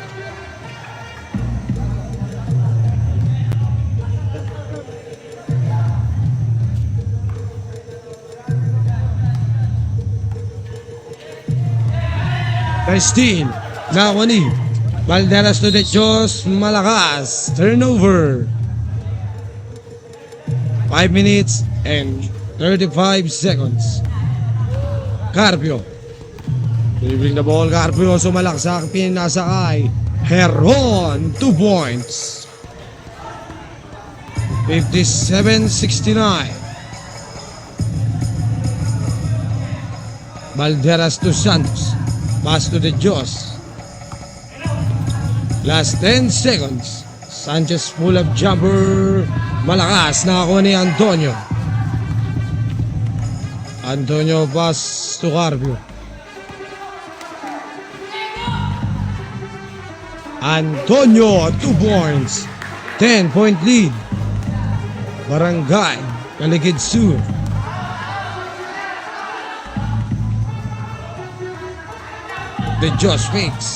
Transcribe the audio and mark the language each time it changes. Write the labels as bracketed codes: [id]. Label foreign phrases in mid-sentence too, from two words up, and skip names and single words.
[tl] Christine, nakuha ni Valderas to De Dios, malakas. Turnover. [en] 5 minutes and 35 seconds. Carpio. Dribbling the ball, [tl] Carpio sumalaksak, pinasakay. [en] Heron, 2 points. 57-69. Valderas to Santos. Pass to the Diyos. Last 10 seconds. Sanchez full of jumper. [tl] Malakas, nakakuha ni Antonio. [en] Antonio pass to Carpio. Antonio, 2 points. 10-point lead. Barangay, Caligid Sur. De Dios fakes.